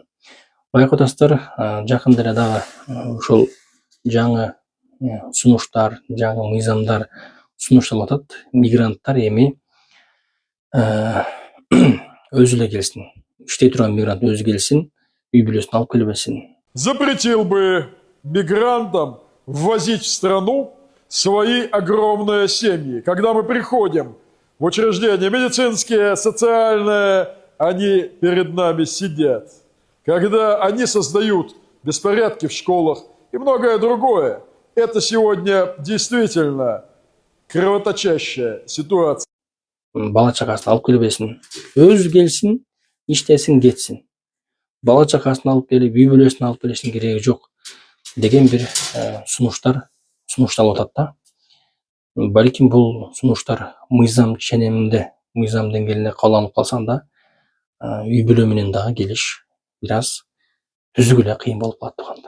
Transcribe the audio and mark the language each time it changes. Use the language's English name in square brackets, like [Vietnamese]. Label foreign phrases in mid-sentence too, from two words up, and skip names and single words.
[Kyrgyz] Байкотастар, жакында эле дагы ушул жаңы сунуштар, жаңы мыйзамдар сунушталып атат. Мигранттар эми өзү эле келсин, иштей турган мигрант өзү келсин, үй бүлөсүн алып келбесин. [Russian] Запретил бы мигрантам ввозить в страну свои огромные семьи. Когда мы приходим в учреждения медицинские, социальные, они перед нами сидят. Когда они создают беспорядки в школах и многое другое, это сегодня действительно кровоточащая ситуация. [Kyrgyz] Бала чакасын алып келбесин, өзү келсин, иштесин, кетсин. Бала чакасын алып келип, үй бүлөсүн алып келишин кереги жок деген бир сунушталып атат да. Балким бул сунуштар мыйзам ченеминде, мыйзам деңгээлинде колдонулуп калса да, үй бүлө менен дагы келиш бир аз түзүгү эле кыйын болуп калат тугандар.